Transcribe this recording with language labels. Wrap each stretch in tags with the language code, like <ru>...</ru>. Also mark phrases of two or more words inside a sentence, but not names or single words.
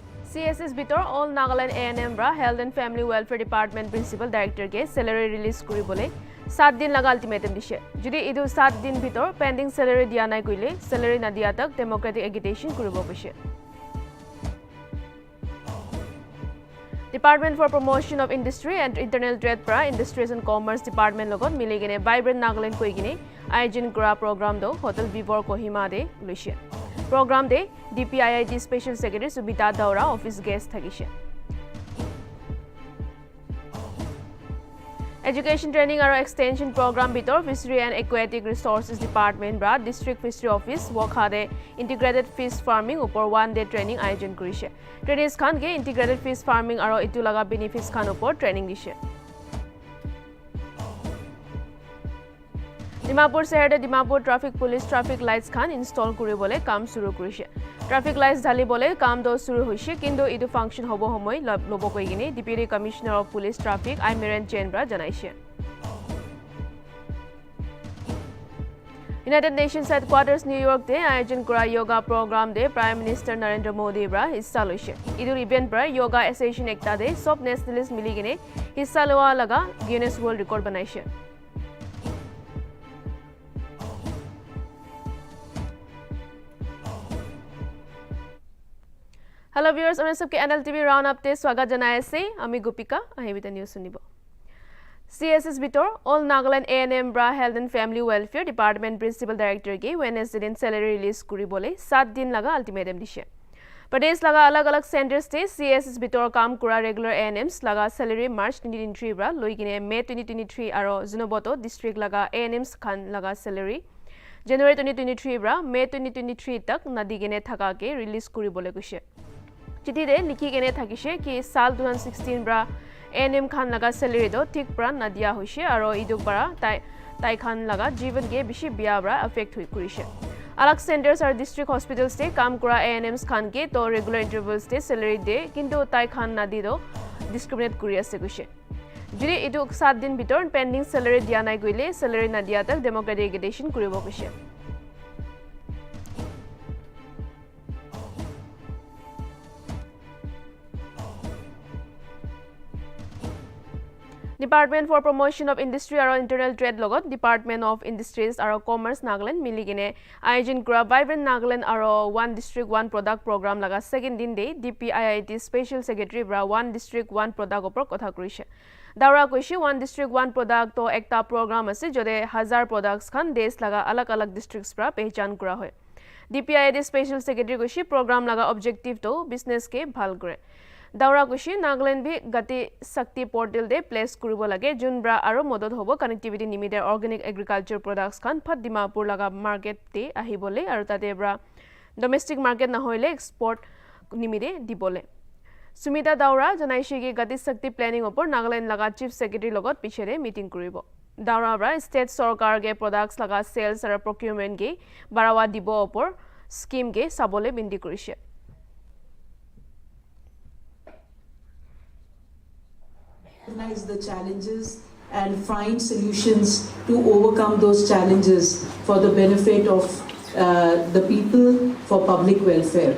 <nag>CSS bitor all Nagaland A&M bra Health and Family Welfare Department Principal Director ke salary release kuribole 7 din laga ultimatum dishe jodi idu 7 din bitor</nag> <en>pending salary</en> <nag>dia nai koile salary na dia tak</nag> <en>democratic agitation</en> <nag>kuribo kise Department for Promotion of Industry and Internal Trade pra Industries and Commerce Department logot miligene Vibrant Nagaland koigine ayojon kora program do Hotel Vivor Kohima de luise Program de DPIIT Special Secretary Subita Daura Office Guest thakise Education Training aro Extension Program bitor Fishery and Aquatic Resources Department bra District Fishery Office wokhade</nag> <en>Integrated Fish Farming</en> <nag>upor</nag> <en>one day training</en> <nag>ayojon korise Trainees khan ke</nag> <en>Integrated Fish Farming</en> <nag>aro itu laga benefits khan upor training dise Dimapur shehar Dimapur Traffic Police</nag> <en>Traffic Lights</en> <nag>khan install kuribole kam shuru korise</nag> <en>Traffic lights</en> <nag>dhalibole kam do shuru hoise kintu idu function hobo homoy lobo koigine Deputy Commissioner of Police Traffic Imiran Chenbra janaise United Nations Headquarters New York de ayojon kora yoga program de Prime Minister Narendra Modi bra hissa loise idur event par</nag> <en>yoga association</en> <nag>ekta de sob nationalist miligine hissa lowa laga Guinness World Record banaise</nag> <en>Hello viewers,</en> <nag>amar sabke Nltv</nag> <en>round up</en> <nag>te swagat janai ase ami Gopika ahibita news sunibo CSS bitor all Nagaland A&M bra Health and Family Welfare Department Principal Director ke Wednesday din</nag> <en>salary release</en> <nag>kuribole 7 din laga ultimatum dise Pradesh laga alag alag centers te CSS bitor kam kura regular A&Ms laga salary March 2023 bra loigine May 2023 aro Junoboto district laga A&Ms khan laga salary January 2023 bra May 2023 tak nadigene thaka ke release kuribole kuse chithi de likhi kene thakise ki saal 2016 bra ANM khan laga salary do thik pra nodia hoise aru iduk bara tai khan laga jibon ke bishi biya bra affect hoi kurise alag centers aur</nag> <en>district hospitals</en> <nag>te kam kura ANMs khan ke to</nag> <en>regular intervals</en> <nag>te salary de kintu tai khan nadi do discriminate kori ase kuse jodi iduk 7 din bitor</nag> <en>pending salary</en> <nag>dia nai gaile salary nadia tak</nag> <en>democratic agitation</en> <nag>koribo kuse Department for Promotion of Industry aro Internal Trade logot Department of Industries aro Commerce Nagaland miligine ayojon kora Vibrant Nagaland aro One District One Product program laga second din de DPIIT Special Secretary bra One District One Product opor kotha korise Daura koise One District One Product to ekta program ase jode 1000 products khan desh laga alag alag districts pra pehchan kora hoy DPIIT Special Secretary koise program laga objective to business ke bhal kore Daura kushi Nagaland bhi gati sakti portal de place kuribo lage junbra aro modod hobo connectivity nimide</nag> <en>organic agriculture products</en> <nag>khan phat Dimapur laga market te ahibole aro tate bra</nag> <en>domestic market</en> <nag>na hoile export nimide dibole Sumita Daura janaise ki</nag> <en>gati sakti planning</en> <nag>opor Nagaland laga</nag> <en>chief secretary</en> <nag>logot pichere meeting kuribo Daura bra state sarkar ge products laga sales aro procurement ge barawa dibo opor scheme ge sabole bindi korise</nag> <en>Recognize the challenges and find solutions to overcome those challenges for the benefit of the people for public welfare.</en>